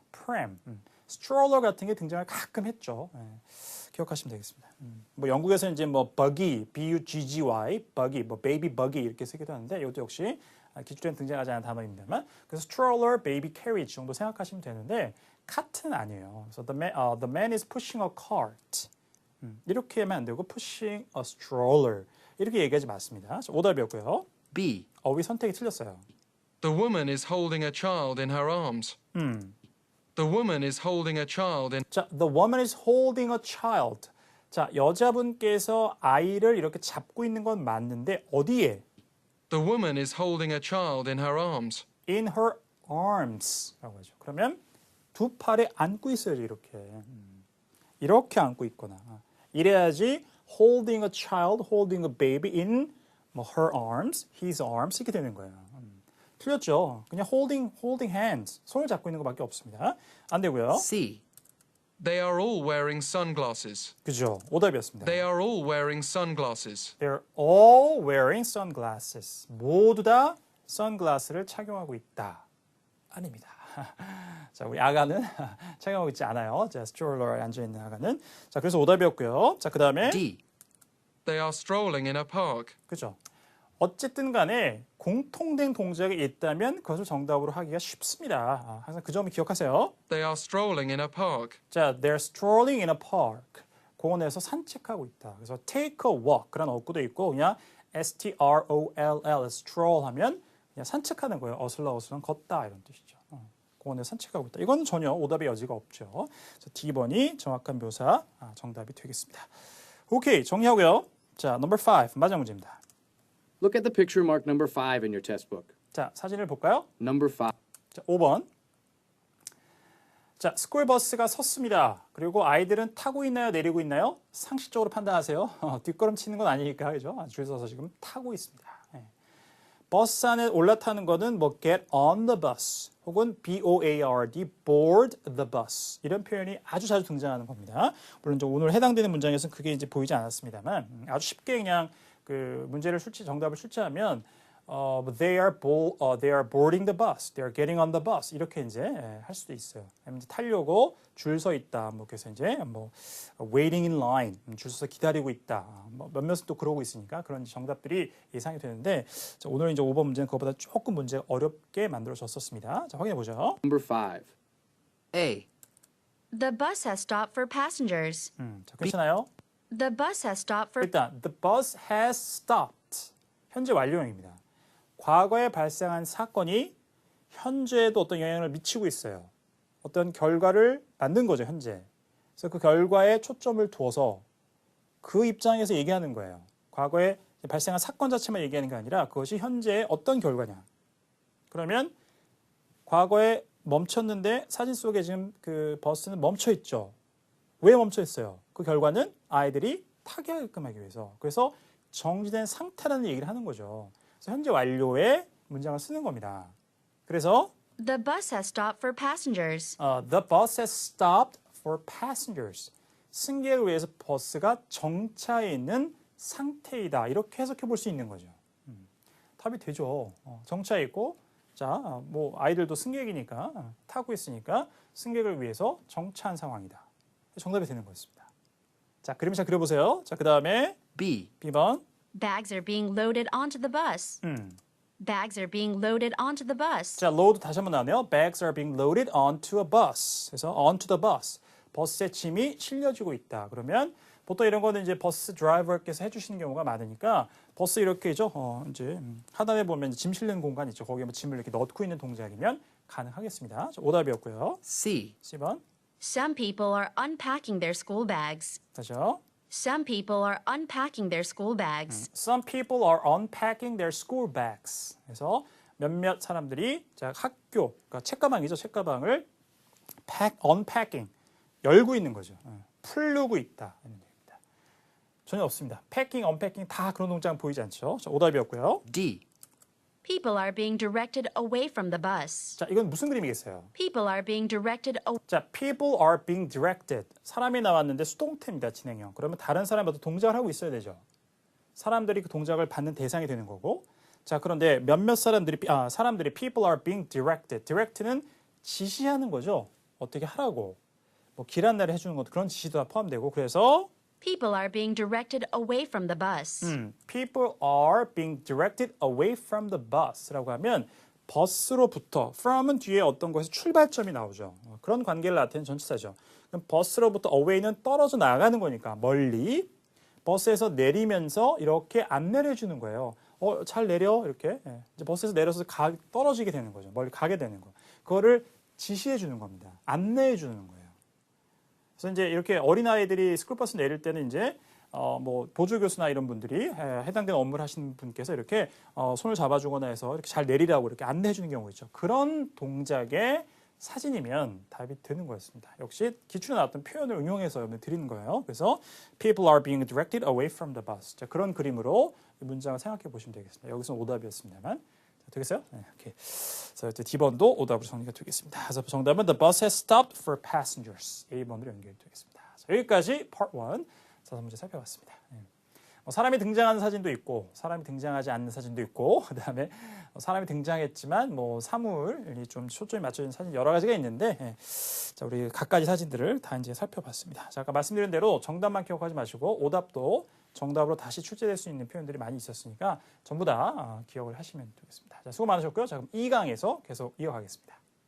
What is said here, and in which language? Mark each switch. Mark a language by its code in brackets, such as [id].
[ko] pram, stroller 같은 게 등장을 가끔 했죠. 기억하시면 되겠습니다. 뭐 영국에서는 이제 뭐 buggy, B-U-G-G-Y, buggy, 뭐 baby buggy 이렇게 쓰기도 하는데 이것도 역시 기출에는 등장하지 않은 단어입니다만 그래서 stroller, baby carriage 정도 생각하시면 되는데 카트는 아니에요. 그래서 [en] the man is pushing a cart [ko] 이렇게 하면 안 되고 [en] pushing a stroller [ko] 이렇게 얘기하지 맞습니다. 오답이었고요. [en] B. [ko] 어휘 선택이 틀렸어요. [en] The woman is holding a child in her arms. The woman is holding a child in. 자, the woman is holding a child. [ko] 자, 여자분께서 아이를 이렇게 잡고 있는 건 맞는데 어디에? [en] The woman is holding a child in her arms. [ko] In her arms라고 하죠. 그러면 두 팔에 안고 있어야지 이렇게. 이렇게 안고 있거나. 이래야지 [en] holding a child, holding a baby in her arms, his arms [ko] 이렇게 되는 거예요. 틀렸죠. 그냥 [en] holding hands, [ko] 손을 잡고 있는 것밖에 없습니다. 안 되고요. [en] C. They are all wearing sunglasses. [ko] 그죠. 오답이었습니다. [en] They are all wearing sunglasses. They're all wearing sunglasses. [ko] 모두 다 선글라스를 착용하고 있다. 아닙니다. 자, 우리 아가는 착용하고 있지 않아요. 자, 스트롤러에 앉아있는 아가는. 자, 그래서 오답이었고요. 자, 그 다음에 [en] D. They are strolling in a park. [ko] 그죠. 어쨌든 간에 공통된 동작이 있다면 그것을 정답으로 하기가 쉽습니다. 항상 그 점을 기억하세요. [en] They are strolling in a park. 자, they're strolling in a park. [ko] 공원에서 산책하고 있다. 그래서 [en] take a walk [ko] 그런 어구도 있고 그냥 S-T-R-O-L-L stroll 하면 그냥 산책하는 거예요. 어슬렁어슬렁 걷다 이런 뜻이죠. 공원에서 산책하고 있다. 이건 전혀 오답의 여지가 없죠. 그래서 D번이 정확한 묘사 정답이 되겠습니다. 오케이, 정리하고요. 자, [en] number 5 [ko] 마지막 문제입니다. [en] Look at the picture marked number 5 in your test book. [ko] 자, 사진을 볼까요? [en] Number 5. [ko] 자, 5번. 자, 스쿨버스가 섰습니다. 그리고 아이들은 타고 있나요? 내리고 있나요? 상식적으로 판단하세요. 뒷걸음치는 건 아니니까, 그죠? 줄 서서 지금 타고 있습니다. 예. 버스 안에 올라타는 거는 뭐 [en] get on the bus [ko] 혹은 [en] board, board the bus [ko] 이런 표현이 아주 자주 등장하는 겁니다. 물론 오늘 해당되는 문장에서는 그게 이제 보이지 않았습니다만 아주 쉽게 그냥 그 문제를 정답을 출제하면 [en] they are boarding the bus, [ko] they are getting on the bus 이렇게 이제 할 수도 있어요. 이제 타려고 줄 서 있다. 뭐 그래서 이제 뭐 [en] waiting in line [ko] 줄 서서 기다리고 있다. 뭐 몇몇은 또 그러고 있으니까 그런 정답들이 예상이 되는데 자, 오늘 이제 5번 문제는 그거보다 조금 문제가 어렵게 만들어졌었습니다. 자, 확인해 보죠. [en] Number 5. A. The bus has stopped for passengers. [ko] 자, 괜찮아요? [en] The bus has stopped for [ko] 일단 [en] the bus has stopped. [ko] 현재 완료형입니다. 과거에 발생한 사건이 현재에도 어떤 영향을 미치고 있어요. 어떤 결과를 만든 거죠, 현재. 그래서 그 결과에 초점을 두어서 그 입장에서 얘기하는 거예요. 과거에 발생한 사건 자체만 얘기하는 게 아니라 그것이 현재의 어떤 결과냐. 그러면 과거에 멈췄는데 사진 속에 지금 그 버스는 멈춰 있죠. 왜 멈춰 있어요? 그 결과는 아이들이 타게 하게끔 하기 위해서. 그래서 정지된 상태라는 얘기를 하는 거죠. 그래서 현재 완료의 문장을 쓰는 겁니다. 그래서 [en] The bus has stopped for passengers. The bus has stopped for passengers. [ko] 승객을 위해서 버스가 정차해 있는 상태이다. 이렇게 해석해 볼 수 있는 거죠. 답이 되죠. 정차해 있고, 자, 뭐 아이들도 승객이니까 타고 있으니까 승객을 위해서 정차한 상황이다. 정답이 되는 거였습니다. 자, 그림 잘 그려보세요. 자, 그 다음에 [en] B. [ko] B번. [en] Bags are being loaded onto the bus. Bags are being loaded onto the bus. [ko] 자, load 다시 한번 나오네요. [en] Bags are being loaded onto a bus. [ko] 그래서 [en] onto the bus. [ko] 버스에 짐이 실려지고 있다. 그러면 보통 이런 거는 이제 버스 드라이버께서 해주시는 경우가 많으니까 버스 이렇게죠. 이제 하단에 보면 짐 실는 공간 있죠. 거기에 뭐 짐을 이렇게 넣고 있는 동작이면 가능하겠습니다. 자, 오답이었고요. [en] C. [ko] C번. [en] Some people are unpacking their school bags. [ko] 다시요. [en] Some people are unpacking their school bags. Some people are unpacking their school bags. [ko] 그래서 몇몇 사람들이 자, 학교, 그러니까 책가방이죠. 책가방을 unpacking, 열고 있는 거죠. 풀르고 있다. 이런 얘기입니다. 전혀 없습니다. [en] packing, unpacking [ko] 다 그런 동작 보이지 않죠. 자, 오답이었고요. [en] D. People are being directed away from the bus. [ko] 자, 이건 무슨 그림이겠어요? [en] People are being directed away. 자, people are being directed. [ko] 사람이 나왔는데 수동태입니다. 진행형. 그러면 다른 사람이 어떤 동작을 하고 있어야 되죠. 사람들이 그 동작을 받는 대상이 되는 거고. 자, 그런데 몇몇 사람들이 [en] people are being directed. [ko] direct는 지시하는 거죠. 어떻게 하라고. 뭐 길 안내를 해주는 것도 그런 지시도 다 포함되고. 그래서 [en] People are being directed away from the bus. people are being directed away from the bus [ko] 라고 하면 버스로부터 from은 뒤에 어떤 것의 출발점이 나오죠. 그런 관계를 나타내는 전치사죠. 그럼 버스로부터 away는 떨어져 나가는 거니까 멀리 버스에서 내리면서 이렇게 안내를 해주는 거예요. 잘 내려 이렇게 이제 버스에서 내려서 떨어지게 되는 거죠. 멀리 가게 되는 거. 그거를 지시해 주는 겁니다. 안내해 주는 거예요. 그래서 이제 이렇게 어린아이들이 스쿨버스 내릴 때는 이제 뭐 보조교수나 이런 분들이 해당되는 업무를 하시는 분께서 이렇게 손을 잡아주거나 해서 이렇게 잘 내리라고 이렇게 안내해 주는 경우 있죠. 그런 동작의 사진이면 답이 되는 거였습니다. 역시 기출에 나왔던 표현을 응용해서 드리는 거예요. 그래서 [en] people are being directed away from the bus. [ko] 자, 그런 그림으로 이 문장을 생각해 보시면 되겠습니다. 여기서는 오답이었습니다만. 되겠어요? 네, 오케이. 그래서 이제 D번도 오답으로 정리가 되겠습니다. 그래서 정답은 [en] The bus has stopped for passengers. [ko] A번으로 연결되겠습니다. 자, 여기까지 Part 1 자사 문제 살펴봤습니다. 네. 사람이 등장하는 사진도 있고 사람이 등장하지 않는 사진도 있고 그다음에 사람이 등장했지만 뭐 사물이 좀 초점이 맞춰진 사진 여러 가지가 있는데 예. 자, 우리 각가지 사진들을 다 이제 살펴봤습니다. 자, 아까 말씀드린 대로 정답만 기억하지 마시고 오답도 정답으로 다시 출제될 수 있는 표현들이 많이 있었으니까 전부 다 기억을 하시면 되겠습니다. 자, 수고 많으셨고요. 자, 그럼 2강에서 계속 이어가겠습니다.